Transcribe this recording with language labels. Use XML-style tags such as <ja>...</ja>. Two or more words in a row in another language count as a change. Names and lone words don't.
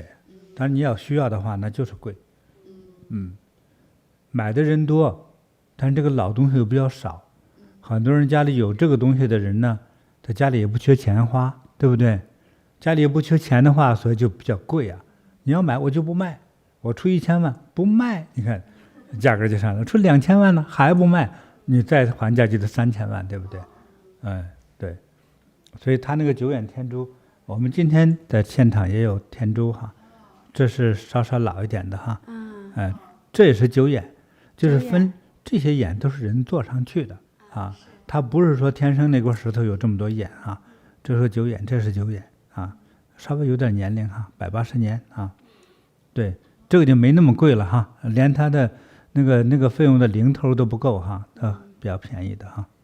<zh>當然你要需要的話，那就是貴，買的人多，但是這個老東西又比較少，很多人家裡有這個東西的人呢，他家裡也不缺錢花，對不對？家裡也不缺錢的話，所以就比較貴啊。你要買我就不賣，我出1000萬不賣，你看價格就上來了，出2000萬了還不賣，你再還價就得3000萬，對不對？對，所以他那個9眼天珠，我們今天在現場也有天珠哈。這是稍稍老一點的哈，這也是9眼，就是分這些眼都是人做上去的啊，它不是說天生那塊石頭有這麼多眼啊，這是9眼，這是9眼啊，稍微有點年齡哈，180年啊，對，這個就沒那麼貴了哈，連它的那個費用的零頭都不夠哈，比較便宜的哈，</zh>